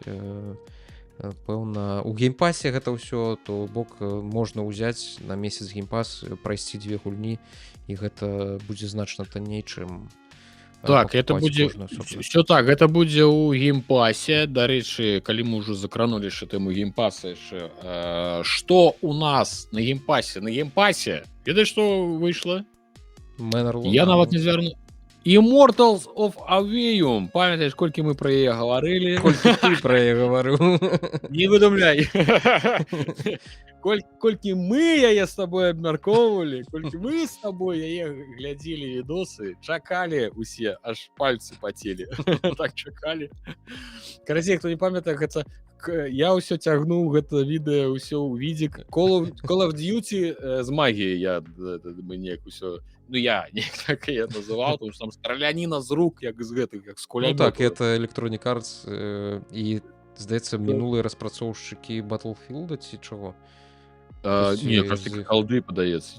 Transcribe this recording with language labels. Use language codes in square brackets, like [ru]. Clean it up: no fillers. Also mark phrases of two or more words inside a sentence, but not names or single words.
[be] Пэўна, у геймпасе гэта ўсё, то бок можна ўзяць на месяц геймпас, прайсці 2 гульні, і гэта будзе значна танней, чым так, это будзе ўсё так, гэта будзе ў геймпасе. Дарэчы, калі мы ўжо закранулі яшчэ тэму геймпаса яшчэ, што у нас на геймпасе? На геймпасе ведаеш, што выйшла? Я нават не звярну. Immortals of Aveum. Памятаеш, колькі мы пра яе гаварылі? Колькі ты пра яе гаварыў? Не выдумляй. Колькі мы яе з табой абмяркоўвалі, колькі мы з табой яе глядзелі відосы, чакалі усе, аж пальцы пацелі. Так чакалі. Карацей, хто не памятае, гэта я ўсё цягнуў гэта відэа ўсё ў відзік. Call of Duty з магіяй мы неяк усё. Ну, я так я называў, тому што там страляніна з рук, як з гэтых, як з кулямётаў. Ну так, это Electronic Arts і, здаецца, мінулыя распрацоўшчыкі Battlefield ці чаго? Не, кажется, колды падаецца.